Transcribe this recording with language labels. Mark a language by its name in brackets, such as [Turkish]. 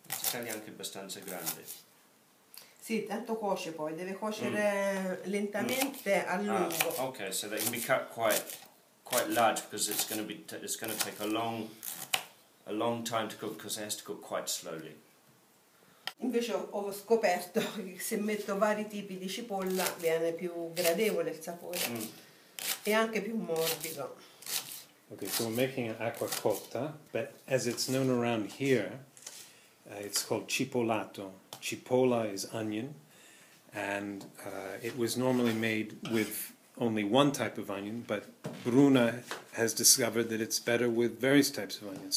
[Italian] Tagli anche abbastanza grande. Sì, tanto cuoce poi, deve cuocere lentamente a lungo. [English] Okay, so they can be cut quite large because it's going to take a long time to cook because it has to cook quite slowly. [Italian] Invece ho scoperto che se metto vari tipi di cipolla viene più gradevole il sapore e anche più morbido. [English] Okay, so we're making an acquacotta, but as it's known around here, it's called cipollato. Cipolla is onion, and it was normally made with only one type of onion, but Bruna has discovered that it's better with various types of onions.